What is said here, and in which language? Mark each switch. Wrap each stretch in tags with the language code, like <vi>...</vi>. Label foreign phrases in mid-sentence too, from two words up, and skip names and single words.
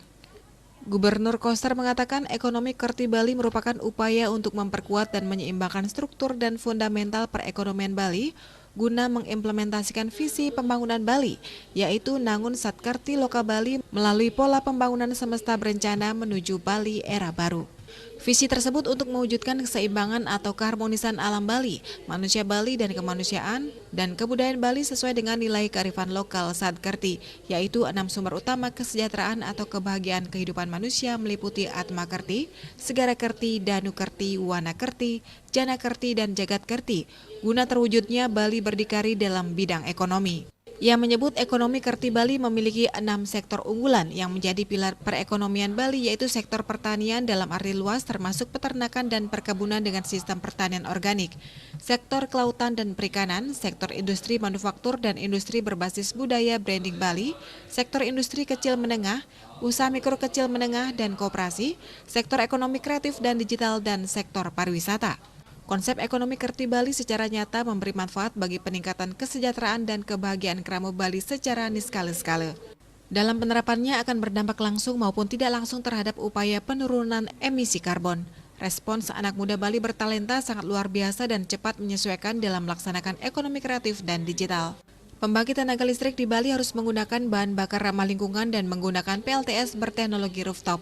<id>Gubernur Koster mengatakan ekonomi Kerti Bali merupakan upaya untuk memperkuat dan menyeimbangkan struktur dan fundamental perekonomian Bali guna mengimplementasikan visi pembangunan Bali, yaitu Nangun Satkerti Loka Bali melalui pola pembangunan semesta berencana menuju Bali era baru. Visi tersebut untuk mewujudkan keseimbangan atau keharmonisan alam Bali, manusia Bali dan kemanusiaan, dan kebudayaan Bali sesuai dengan nilai kearifan lokal Satkerti, yaitu 6 sumber utama kesejahteraan atau kebahagiaan kehidupan manusia meliputi Atma Kerti, Segara Kerti, Danu Kerti, Wana Kerti, Jana Kerti, dan Jagat Kerti, guna terwujudnya Bali berdikari dalam bidang ekonomi. Ia menyebut ekonomi Kerti Bali memiliki 6 sektor unggulan yang menjadi pilar perekonomian Bali, yaitu sektor pertanian dalam arti luas termasuk peternakan dan perkebunan dengan sistem pertanian organik, sektor kelautan dan perikanan, sektor industri manufaktur dan industri berbasis budaya branding Bali, sektor industri kecil menengah, usaha mikro kecil menengah dan koperasi, sektor ekonomi kreatif dan digital, dan sektor pariwisata. Konsep ekonomi Kerti Bali secara nyata memberi manfaat bagi peningkatan kesejahteraan dan kebahagiaan keramu Bali secara niskala-skala. Dalam penerapannya akan berdampak langsung maupun tidak langsung terhadap upaya penurunan emisi karbon. Respons anak muda Bali bertalenta sangat luar biasa dan cepat menyesuaikan dalam melaksanakan ekonomi kreatif dan digital. Pembangkit tenaga listrik di Bali harus menggunakan bahan bakar ramah lingkungan dan menggunakan PLTS berteknologi rooftop.</id>